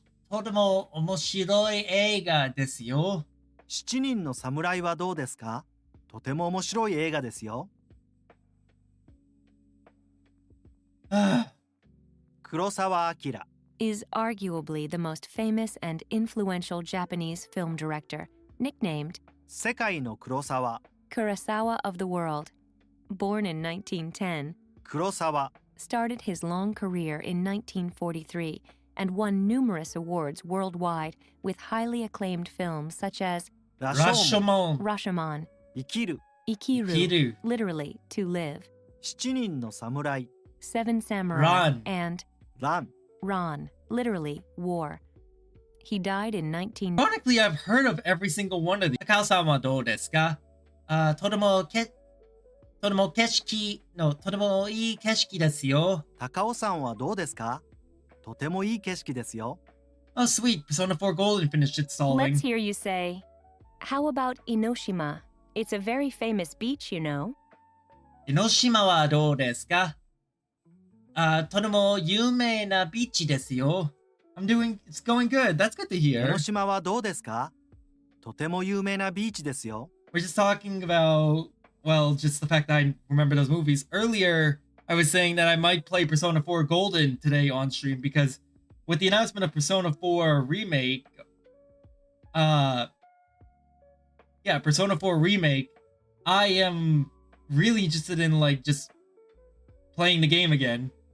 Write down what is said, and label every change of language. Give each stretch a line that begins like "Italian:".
Japanese: とても面白い映画ですよ。 7人の侍はどうですかとても面白い映画ですよ 黒澤明
English: Is arguably the most famous and influential Japanese film director, nicknamed
Japanese: 世界の黒沢
English: Kurosawa of the world. Born in 1910,
Japanese: 黒沢
English: started his long career in 1943 and won numerous awards worldwide with highly acclaimed films such as
Japanese: ラショモン
English: Rashomon. Rashomon,
Japanese: 生きる
English: Ikiru, Kiru. literally to live,
Japanese: 7人の侍
English: Seven Samurai, Ran. and
Japanese: ラン
English: Ran, literally war. He died in 19... Ironically, I've heard of every single one of these.
Japanese: Takao-san wa dou desu ka? とても景色いい景色ですよ。高尾さんはどうですかとてもいい景色ですよ
English: Oh, sweet. Persona 4 Golden finished installing. Let's hear you say, how about Enoshima? It's a very famous beach, you know.
Japanese: 江ノ島はどうですか？とても有名なビーチですよ。
English: It's going good. That's good to
Japanese: 江
English: hear.
Japanese: ノ島はどうですかとても有名なビーチですよ
English: We're just talking about, well, just the fact that I remember those movies. Earlier, I was saying that I might play Persona 4 Golden today on stream because with the announcement of Persona 4 Remake, Persona 4 Remake, I am really interested in, like, just playing the game again.